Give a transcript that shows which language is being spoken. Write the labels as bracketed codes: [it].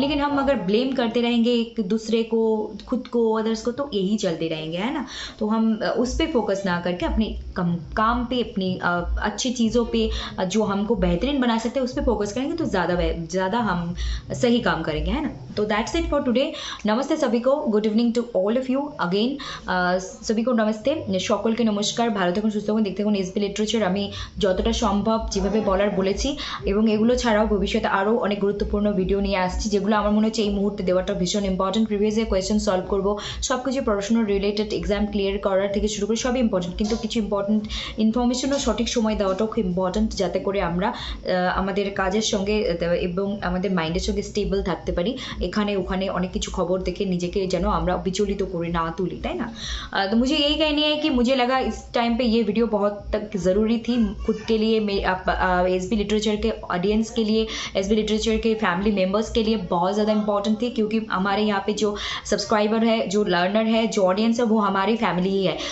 [hi] लेकिन हम अगर ब्लेम करते रहेंगे एक दूसरे को, खुद को, अदर्स को, तो यही चलते रहेंगे, है ना। तो हम उस पर फोकस ना करके अपने काम पे, अपनी अच्छी चीज़ों पे जो हमको बेहतरीन बना सकते हैं उस पर फोकस करेंगे तो ज़्यादा हम सही काम करेंगे, है ना। तो [en] That's it for today. [hi] नमस्ते सभी को, good evening to all of you again. सभी को नमस्ते, [bn] সকলকে নমস্কার। ভালো থাকুন, সুস্থ থাকুন, দেখতে থাকুন এসবি লিটারেচার। আমি যতটা সম্ভব যেভাবে বলার বলেছি করেছি এবং এগুলো ছাড়াও ভবিষ্যতে আরও অনেক গুরুত্বপূর্ণ ভিডিও নিয়ে আসছি, যেগুলো আমার মনে হচ্ছে এই মুহূর্তে দেওয়াটা ভীষণ important. Previous year question solve করবো, সব কিছু পড়াশোনার রিলেটেড, এক্সাম ক্লিয়ার করার থেকে শুরু করে সবই ইম্পর্টেন্ট, কিন্তু কিছু ইম্পর্টেন্ট ইনফরমেশনও সঠিক সময় দেওয়াটাও খুব ইম্পর্টেন্ট, যাতে করে আমরা আমাদের কাজের সঙ্গে এবং আমাদের মাইন্ডের সঙ্গে স্টেবল থাকতে পারি। এখানে ওখানে অনেক কিছু খবর দেখে নিজেকে যেন আমরা विचलित করে না তুলি, তাই না? [hi] तो मुझे यही कहनी है कि मुझे लगा इस टाइम पे ये वीडियो बहुत तक ज़रूरी थी खुद के लिए, एसबी लिटरेचर के ऑडियंस के लिए, एसबी लिटरेचर के फैमिली मेम्बर्स के लिए बहुत ज़्यादा इंपॉर्टेंट थी, क्योंकि हमारे यहाँ पे जो सब्सक्राइबर है, जो लर्नर है, जो ऑडियंस है, वो हमारी फैमिली ही है।